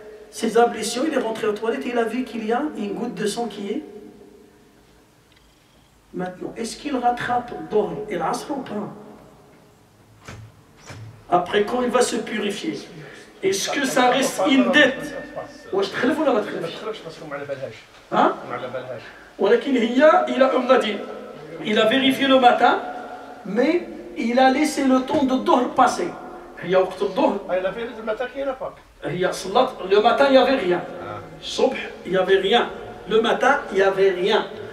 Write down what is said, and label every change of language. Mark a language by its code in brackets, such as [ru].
[fr] ses ablutions, il est rentré aux toilettes et il a vu qu'il y a une goutte de sang qui est. Maintenant, est-ce qu'il rattrape Dohr et l'Asr ou pas? Après, quand il va se purifier, est-ce que ça reste une dette? [ar] واش تخلف ولا ما تخلفش؟ Hein? [fr] ولكن on a dit, il a vérifié le matin, mais il a laissé le temps de Dohr passer. Il a fait le matin qu'il n'y a pas. Le matin, il n'y avait rien. Subh, il n'y avait rien. Le matin, il n'y avait rien.